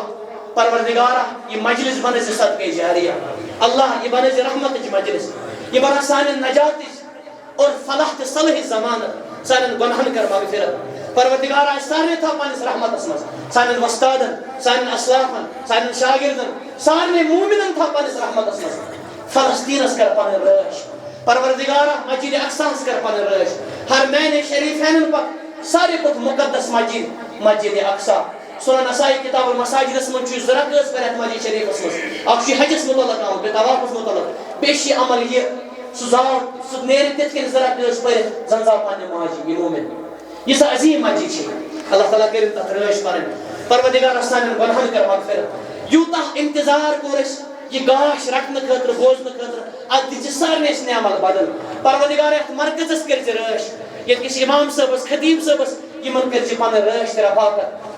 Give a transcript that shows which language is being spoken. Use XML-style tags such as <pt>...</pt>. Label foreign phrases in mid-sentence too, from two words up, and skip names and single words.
<ks>پروردگارا یہ مجلس بنٲے ژٕ صدقے جاریہ اللہ یہ بنٲے ژٕ رحمتٕچ مجلس یہ بنا سانٮ۪ن نجاتٕچ اور فلاح تہٕ صلحٕچ ضمانت سانٮ۪ن گۄناہن کر مغفرت پروردگارا اَسہِ سارنٕے تھاو پننِس رحمتس منٛز سانٮ۪ن وۄستادن سانٮ۪ن اسلافن سانٮ۪ن شاگردن سارنٕے مومنن تھاو پننِس رحمتس منٛز فلسطینس کر پنٕنۍ رٲچھ پروردگارا مسجد اقصاہس کر پنٕنۍ رٲچھ ہر میانہِ شریفینن پتہٕ ساروی کھۄتہٕ مُقدس مسجد مسجد اقصا سنن نسائی کتاب المساجد من ضرورت ٲس پرٮ۪تھ مسجد شریفس مز اکھ حجس متعلق آمت بیٚیہِ طوافس متعلق بیٚیہِ عمل یہ سُہ زاو سُہ نیرِ تِتھ کٔنۍ ضرورت ٲس پٔرِتھ زن زاو پننہِ ماجہِ یہ مومن یہ سا عظیم مسجد چھ اللہ تعالیٰ کٔرِن تتھ رٲچھ پنٕنۍ پروردگار سانٮ۪ن گۄنہن کر مغفرت یوٗتاہ انتظار کوٚر اَسہِ یہ گاش رٹنے خاطر بوزنے خاطر ات دِژ سارنٕے اَسہِ نعمت بدل پروردگار یتھ مرکزس کٔرزِ رٲچھ ییٚتہِ کِس امام صٲبس خطیب صٲبس یمن کٔرزِ پنٕنۍ رٲچھ تہٕ رفاقت</ks>